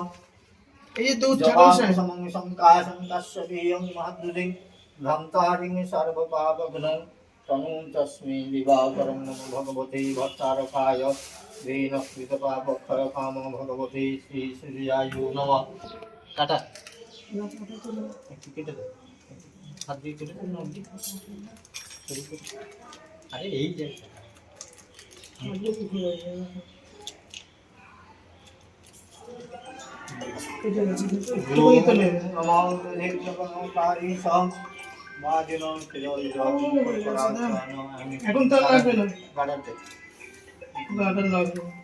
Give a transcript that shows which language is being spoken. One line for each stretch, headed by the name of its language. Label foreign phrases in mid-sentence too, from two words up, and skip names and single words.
Bangla: এই যে দুধ ঠাকুর স্যার
Sanskrit: समं संकाशं तस्य देयं महद्दुतिं भ्रमतारिं सर्वपापघ्नं तनुं तस्मै दिवाकरं नमो भगवते भट्टारकाय दीनकृतपापक्षयकामो भगवते श्री सूर्याय नमः टाटा
Bangla: একটু কেটে দাও হাত দিয়ে কেটে দাও না অবধি শুরু করো আরে এই যে কেটে গেছে, একটুখানি তো নেবে। এখন তার লাগবে না, গার্ডার লাগবে না।